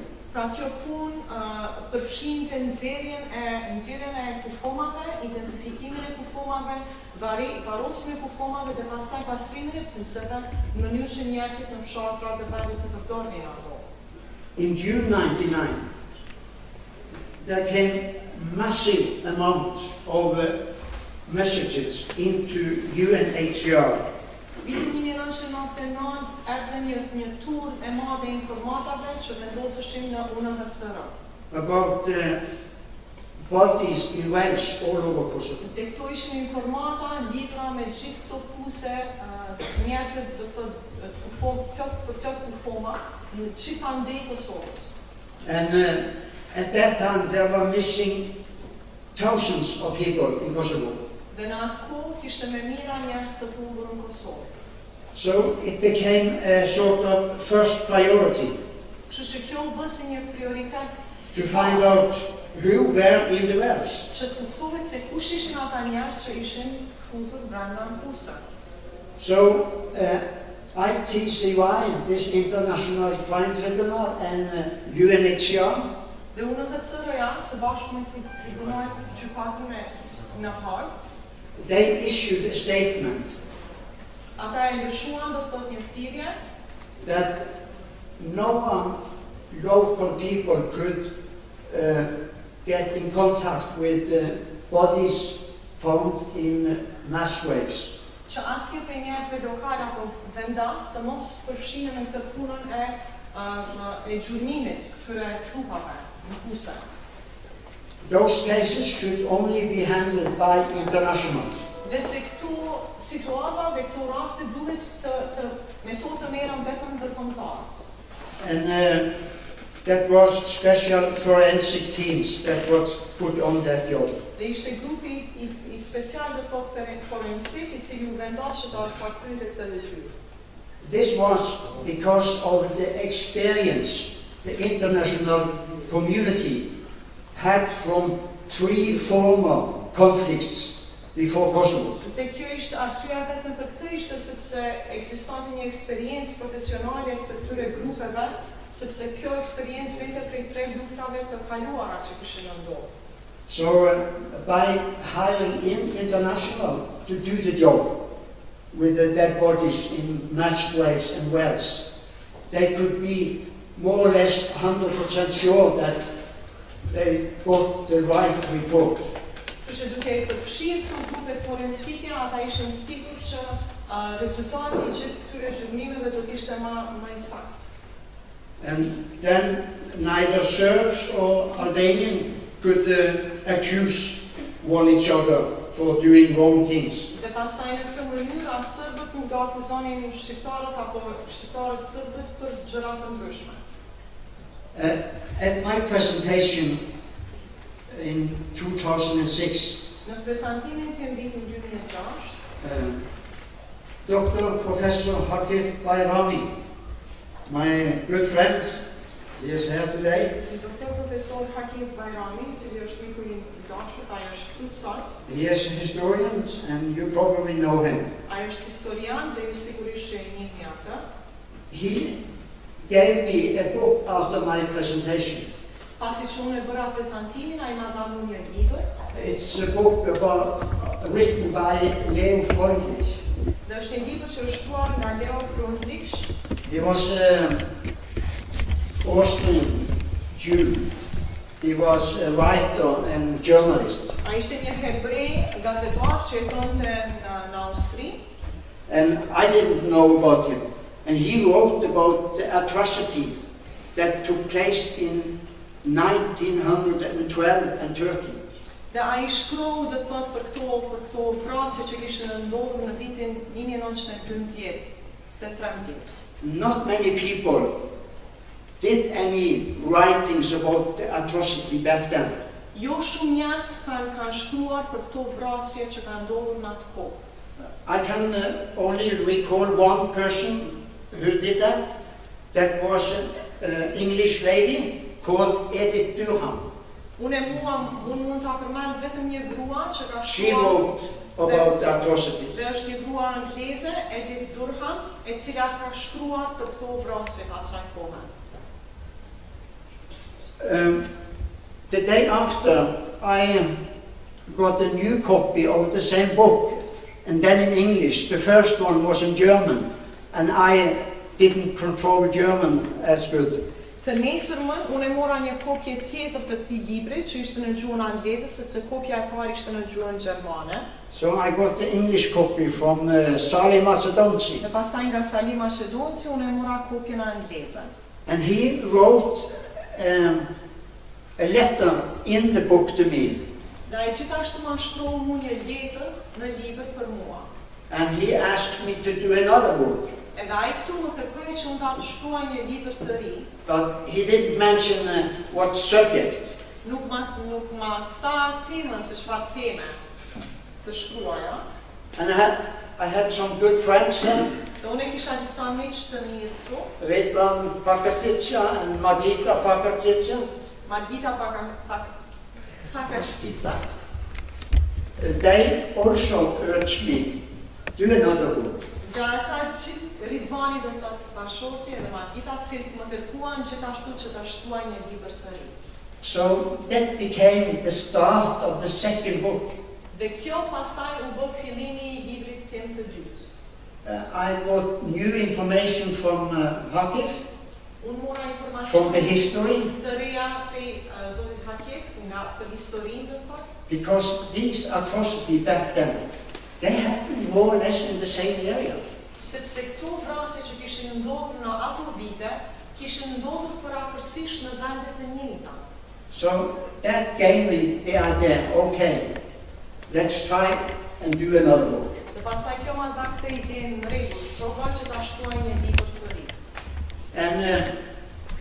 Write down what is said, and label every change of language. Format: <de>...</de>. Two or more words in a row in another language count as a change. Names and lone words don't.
<sq>Pra kjo punë përfshinte nxjerrjen e kufomave, identifikimin e kufomave, varrosjen e kufomave dhe pastaj pastrimin e puseve në mënyrë që njerëzit në fshatra dhe vendet të përdornin ato.</sq> <en>In June 99, there came massive amount of messages into UNHCR.</en> <sq>Vitin 1999 erdhe një tur e madhe e informatave që vendoseshin në UNHCR.</sq> <en>About bodies in wells all over Kosovo.</en> <sq>Dhe këto ishin informata lidhura me gjithë këto puse, njerëzit do të plot kufoma në gjithë andej Kosovës.</sq> <en>And at that time there were missing thousands of people in Kosovo.</en> <sq>Dhe në atë kohë kishte me mira njerëz të humbur në Kosovë.</sq> <en>So it became a sort of first priority</en> <sq>Kështu që kjo u bë si një prioritet</sq> <en>to find out who were in the wells.</en> <sq>që të kuptohet se kush ishin ata njerëz që ishin futur brenda në puse.</sq> <en>So ITCY, this International Crime Tribunal, and UNHCR,</en> <sq>Dhe UNHCR-ja së bashku me tribunalet gjykatën në Hag,</sq> <en>they issued a statement</en> <sq>ata e lëshuan do të thotë një thirrje</sq> <en>that no local people could get in contact with bodies found in mass graves.</en> <sq>që asnjë prej njerëzve lokal apo vendas të mos përfshihen në këtë punën e gjurnimit këtyre trupave në puse.</sq> <en>Those cases should only be handled by internationals.</en> <sq>Dhe se këtu situata dhe këtu raste duhet me to të merren vetëm ndërkombëtarët.</sq> <en>And that was special forensic teams that was put on that job.</en> <sq>Dhe ishte grupi i special dhe forensik I cili u vendos që ta përkrynte këtë detyrë.</sq> <en>This was because of the experience the international community had from 3 former conflicts before Kosovo.</en> <sq>Dhe kjo ishte arsyeja vetëm për këtë ishte sepse ekzistonte një eksperiencë profesionale të këtyre grupeve, sepse kjo eksperiencë vete prej 3 luftave të kaluara që kishin ndodhur.</sq> <en>So by hiring in international to do the job with the dead bodies in matched ways and wells, they could be more or less 100% sure that they got the right report.</en> <sq>Që duke I përfshirë këto grupe forensike, ata ishin sigur që rezultati I gjithë këtyre zhvillimeve do të ishte më I saktë.</sq> <en>And then neither Serbs or Albanians could accuse one each other for doing wrong things.</en> <sq>Dhe pastaj në këtë mënyrë as serbët nuk do akuzonin shqiptarët apo shqiptarët serbët për gjëra të ndryshme.</sq> <en>At my presentation in 2006,</en> <sq>Në prezantimin tim vitin 2006,</sq> <en>Dr. Professor Hakif Bayrami, my good friend, he is here today.</en> <sq>Dr. Professor Hakif Bayrami, cili është miku I dashur, ai është këtu sot.</sq> <en>He is a historian and you probably know him.</en> <sq>Ai është historian dhe ju sigurisht e njihni atë.</sq> <en>He gave me a book after my presentation.</en> <sq>Pasi që unë e bëra prezantimin, ai ma dha një libër.</sq> <en>It's a book written by Leo Freundlich.</en> <sq>Dhe është një libër që është shkruar nga Leo Freundlich.</sq> <en>He was Austrian Jew. He was a writer and journalist.</en> <sq>Ai ishte një hebrej gazetar që jetonte në Austri.</sq> <en>And I didn't know about him. And he wrote about the atrocity that took place in 1912 and 13.</en> <sq>Dhe ai shkroi dhe thot për këto vrasje që kishin ndodhur në vitin 1912 dhe 13.</sq> <en>Not many people did any writings about the atrocity back then.</en> <sq>Jo shumë njerëz kanë shkruar për këto vrasje që kanë ndodhur në atë kohë.</sq> <en>I can only recall one person who did that. That was an English lady called Edith Durham.</en> <sq>Unë mund ta përmend vetëm një grua që ka</sq> <en>She</en> <sq>shkruar</sq> <en>wrote about the atrocities.</en> <sq>Dhe është një grua angleze, Edith Durham, e cila ka shkruar për këto vrasje asaj kohe.</sq> <en>The day after, I got a new copy of the same book, and then in English. The first one was in German, and I didn't control German as good.</en> <sq>Të nesërmën, unë e mora një kopje tjetër të këtij libri, që ishte në gjuhën angleze, sepse kopja e parë ishte në gjuhën gjermane.</sq> <en>So I got the English copy from Sali Macedonci.</en> <sq>Dhe pastaj nga Sali Macedonci, unë e mora kopjen angleze.</sq> <en>And he wrote a letter in the book to me.</en> <sq>Dhe ai gjithashtu ma shkroi mua një letër në libër për mua.</sq> <en>And he asked me to do another book.</en> <sq>Edhe ai këtu më kërkoi që unë ta shkruaj një libër të ri.</sq> <en>But he didn't mention what subject.</en> <sq>Nuk ma tha temën se çfarë teme të shkruaja.</sq> <en>And I had some good friends there.</en> <sq>Dhe unë kisha disa miq të mirë këtu.</sq> <en>Vedran Pakartica and Margita Pakartica. Margita Pakartica. They also urged me do another book.</en> <sq>Dhe ata që Ridvani dhe të Pashoti edhe Margita cilët më kërkuan gjithashtu që ta shkruaj një libër të ri.</sq> <en>So that became the start of the second book.</en> <sq>Dhe kjo pastaj u bë fillimi I librit tim të dytë.</sq> <en>I got new information from Hakif,</en> <sq>Unë mora informacion</sq> <en>from the history,</en> <sq>të reja prej zotit Hakif nga për historinë dhe fakt.</sq> <en>because these atrocities back then, they happened more or less in the same area.</en> <sq>Sepse këto vrasje që kishin ndodhur në ato vite, kishin ndodhur përafërsisht në vende të njëjta.</sq> <en>So that gave me the idea, okay, let's try and do another book.</en> <sq>Dhe pastaj kjo ma dha këtë ide në rregull, provoj që ta shkruaj një libër të ri.</sq>